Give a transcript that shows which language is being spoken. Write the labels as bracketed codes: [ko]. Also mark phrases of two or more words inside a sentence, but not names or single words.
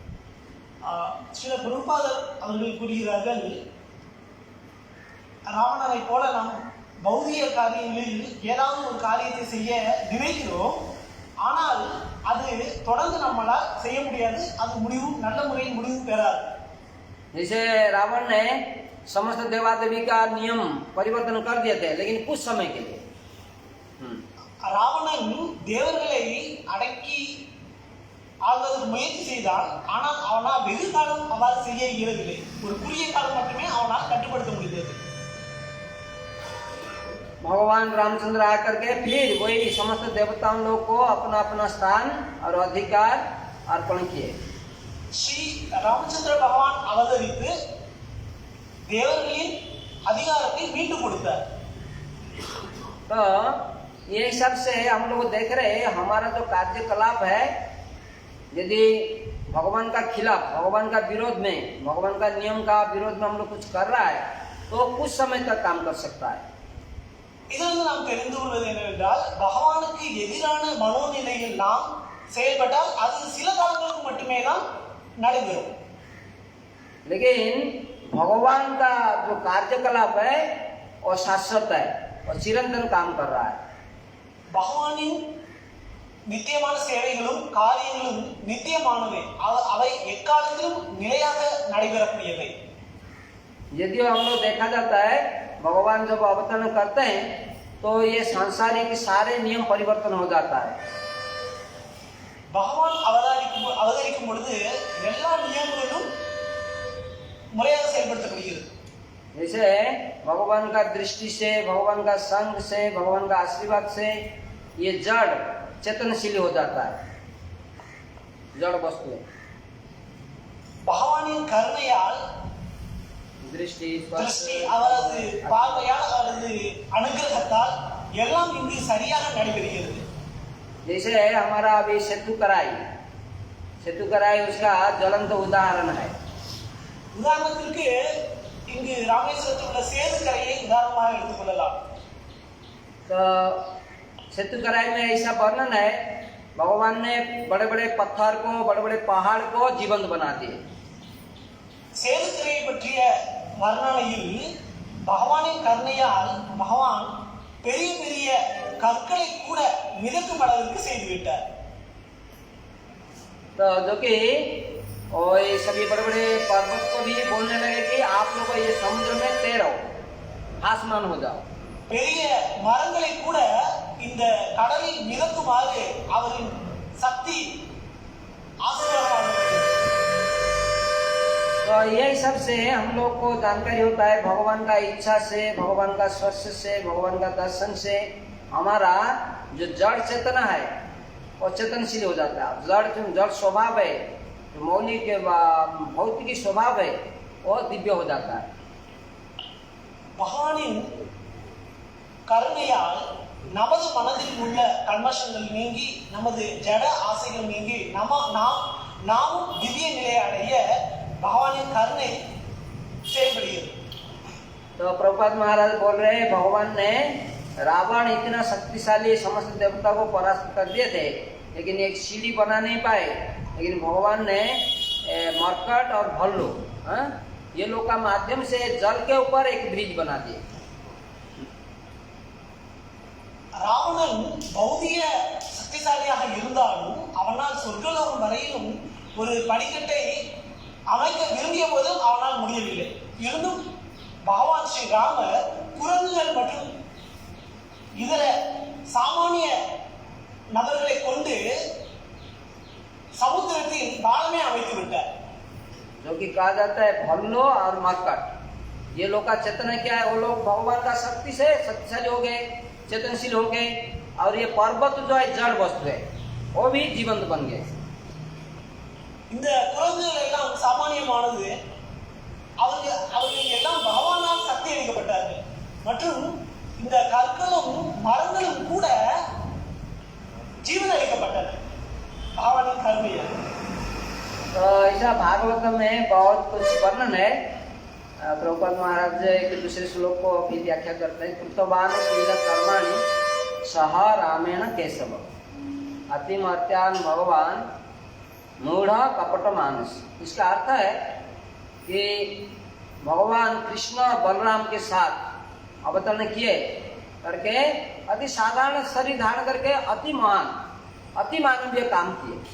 [ta] சில பிரபுபாதர் அவர்கள் கூறுகிறார்கள், ராவணனை போல நாம் பௌதிக காரியங்களில் ஏதாவது ஒரு காரியத்தை செய்ய நினைக்கிறோம், ஆனால் அது தொடர்ந்து நம்மளால் செய்ய முடியாது, அது முடிவும் நல்ல முறையில் முடிவு பெறாது. [hi] जैसे रावण ने समस्त देवादेवी का नियम परिवर्तन कर दिए थे, लेकिन कुछ समय के लिए। [ta] ராவணன் தேவர்களை அடக்கி ஆள்வதற்கு முயற்சி செய்தான், ஆனால் அவனால் வெகு காலம் அவ்வாறு செய்ய இயலவில்லை. ஒரு குறுகிய காலம் மட்டுமே அவனால் கட்டுப்படுத்த முடிந்தது. [hi] भगवान रामचंद्र आकर के फिर वही समस्त देवताओं लोग को अपना अपना स्थान और अधिकार अर्पण किए। [ta] ஸ்ரீ ராமச்சந்திர பகவான் அவதரித்து தேவர்களின் அதிகாரத்தை மீண்டும் கொடுத்தார். [hi] तो ये सब से हम लोग देख रहे हैं, हमारा जो कार्यकलाप है, यदि भगवान का खिलाफ, भगवान का विरोध में, भगवान का नियम का विरोध में हम लोग कुछ कर रहा है, तो कुछ समय तक काम कर सकता है। [ta] இதிலிருந்து நாம் தெரிந்து கொள்வது என்னவென்றால், பகவானுக்கு எதிரான மனோநிலையில் நாம் செயல்பட்டால் அது சில காலங்களுக்கு மட்டுமே தான் நடைபெறும். [hi] लेकिन भगवान का जो कार्यकलाप है वो शाश्वत है और चिरंतन काम कर रहा है। [ta] பகவானின் நித்தியமான சேவைகளும் காரியங்களும் நித்தியமானவை, அவை எக்காலத்திலும் நிலையாக நடைபெறக்கூடியவை. [hi] यदि हम लोग देखा जाता है, भगवान जब अवतरण करते हैं तो ये सांसारिक सारे नियम परिवर्तन हो जाता है। [ta] பகவான் அவதரிக்கும் பொழுது எல்லா நியமங்களும் முறையாக செயல்படுத்தப்படுகிறது. [hi] जैसे भगवान का दृष्टि से, भगवान का संग से, भगवान का आशीर्वाद से ये जड़ चेतनशील हो जाता है, जड़ वस्तु [ta] பகவானின் கருணையால், [hi] दृष्टि [ta] அவரது பார்வையால், அவரது அனுகிரகத்தால் எல்லாம் இங்கு சரியாக நடைபெறுகிறது. [hi] जैसे हमारा अभी सेतु कराई उसका ज्वलंत उदाहरण है। [ta] உதாரணத்திற்கு இங்கு ராமேஸ்வரத்தில் உள்ள சேது கரையை உதாரணமாக எடுத்துக்கொள்ளலாம். [hi] तो सेतु कराई में ऐसा वर्णन है, भगवान ने बड़े बड़े पत्थर को, बड़े बड़े पहाड़ को जीवंत बना दिए। [ta] சேது கரையை பற்றிய வர்ணனையில் பகவானின் கருணையால் பகவான் பெரிய பெரிய கற்களை கூட மிதக்கும் அளவிற்கு செய்துவிட்டார். [hi] तो जो कि और ये सभी बड़े बड़े पर्वत को भी बोलने लगे कि आप लोग ये समुद्र में तैरो, आसमान हो जाओ। [ta] பெரிய மரங்களை கூட இந்த கடலில் மிதக்குமாறு அவரின் சக்தி ஆசீர்வாதமானது. [hi] तो यही सब से हम लोग को जानकारी होता है, भगवान का इच्छा से, भगवान का स्पर्श से, भगवान का दर्शन से हमारा जो जड़ चेतना है वो चेतनशील हो जाता है। जड़ स्वभाव है, मौलिक भौतिक स्वभाव है, वो दिव्य हो जाता है। [ta] பகவானின் கருணையால் நமது மனதில் உள்ள கல்மஷங்கள் நீங்கி, நமது ஜட ஆசைகள் நீங்கி, நாமும் திவ்ய நிலையை அடைய பகவானின் கருணை செயல்படுகிறது. [hi] तो प्रभुपाद महाराज बोल रहे हैं, भगवान ने रावण इतना शक्तिशाली समस्त देवता को परास्त कर दिए थे, लेकिन एक सीढ़ी बना नहीं पाए, लेकिन भगवान ने मरकट और भल्लू, ये लोग का माध्यम से जल के ऊपर एक ब्रिज बना दिए। [ta] ராவணன் பௌதிக சக்திசாலியாக இருந்தாலும் அவனால் சொர்க்கலோகம் வரையிலும் ஒரு படிக்கட்டை அமைக்க விரும்பிய போதும் அவனால் முடியவில்லை. இருந்தும் பகவான் ஸ்ரீ ராமர் குரங்குகள் மற்றும் இதர சாமானிய நபர்களை கொண்டு समुद्रத்தின் பாலமே அமைத்து விட்டார். [hi] जो कि कहा जाता है भल्लो और मरकट, ये लोग का चेतन क्या है? वो लोग भगवान का शक्ति से शक्तिशाली हो गए, चेतनशील हो गए, और ये पर्वत जो है जड़ वस्तु है, वो भी जीवंत बन गए. [ta] இந்த குரங்குகள் எல்லாம் சாமானியமானது. அவர்கள் எல்லாம் பகவானால் சக்தி அளிக்கப்பட்டார்கள். மற்றும் இந்த கற்களும் மரங்களும் கூட जीवन अलिக்கப்பட்டது [hi] भगवान कर्म. तो ऐसा भागवत में बहुत कुछ वर्णन है. प्रभुपाद महाराज एक दूसरे श्लोक को भी व्याख्या करते हैं. [sa] कृतवान शील कर्माणि सह रामेण केशव अतिमर्त्यान भगवान मूढ़ कपट मानस. [hi] इसका अर्थ है कि भगवान कृष्ण बलराम के साथ अवतरण किए करके अति साधारण शरीर धारण करके अति मानवीय काम किए.